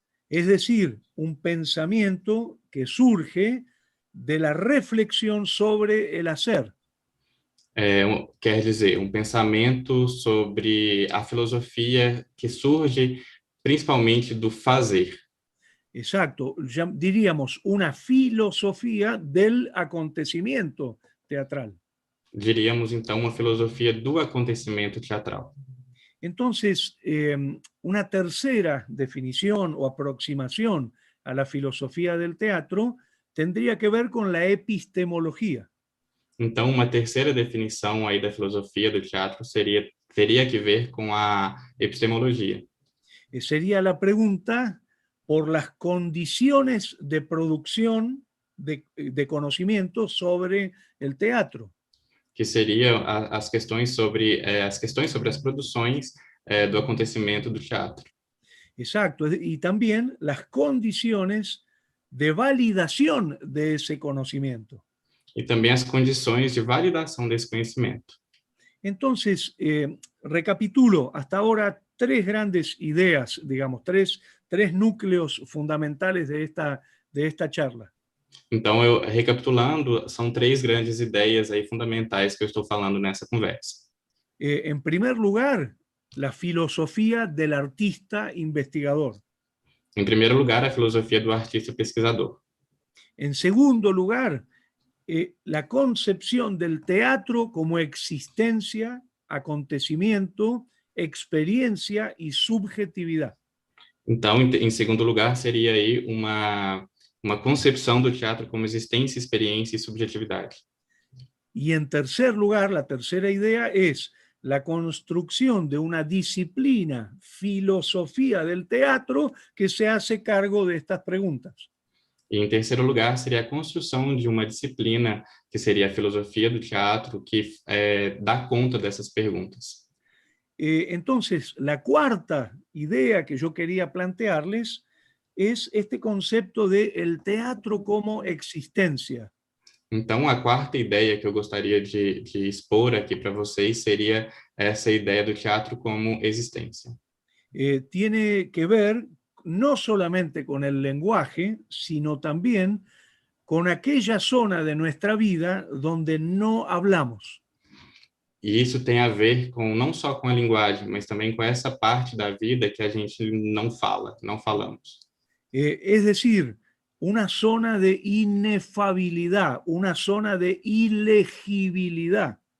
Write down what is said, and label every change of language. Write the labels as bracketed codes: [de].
[es] Es decir, un pensamiento que surge de la reflexión sobre el hacer. [pt] Quer dizer, pensamento sobre a filosofia que surge principalmente do fazer. [es] Exacto, ya diríamos una filosofía del acontecimiento teatral. [pt] Diríamos, então, uma filosofia do acontecimento teatral. [es] Entonces, una tercera definición o aproximación a la filosofía del teatro tendría que ver con la epistemología. [pt] Então, uma terceira definição aí da filosofia do teatro teria que ver com a epistemologia. [es] Sería la pregunta por las condiciones de producción de conocimiento sobre el teatro. [pt] Que seria as questões sobre as produções do acontecimento do teatro. [es] Exacto, y también las condiciones de validación de ese conocimiento. [pt] E também as condições de validação desse conhecimento. [es] Entonces, recapitulo hasta ahora tres grandes ideas, digamos, tres núcleos fundamentales de esta charla. [pt] Então, recapitulando, são três grandes ideias aí fundamentais que eu estou falando nessa conversa. [es] En primer lugar, la filosofía del artista investigador. [pt] Em primeiro lugar, a filosofia do artista pesquisador. [es] En segundo lugar, la concepción del teatro como existencia, acontecimiento, experiencia y subjetividad. [pt] Então, em segundo lugar, seria aí uma concepção do teatro como existência, experiência e subjetividade. [es] Y en tercer lugar, la tercera idea es la construcción de una disciplina, filosofía del teatro, que se hace cargo de estas preguntas. [pt] E em terceiro lugar, seria a construção de uma disciplina, que seria a filosofia do teatro, que dá conta dessas perguntas. [es] Entonces, la cuarta idea que yo quería plantearles es este concepto de el teatro como existencia. [pt] Então, a quarta ideia que eu gostaria de expor aqui para vocês seria essa ideia do teatro como existência. [es] Tiene que ver no solamente con el lenguaje, sino también con aquella zona de nuestra vida donde no hablamos. [pt] E isso tem a ver não só com a linguagem, mas também com essa parte da vida que a gente não fala, não falamos. [es] Es decir, una zona de inefabilidad, una zona de ilegibilidad.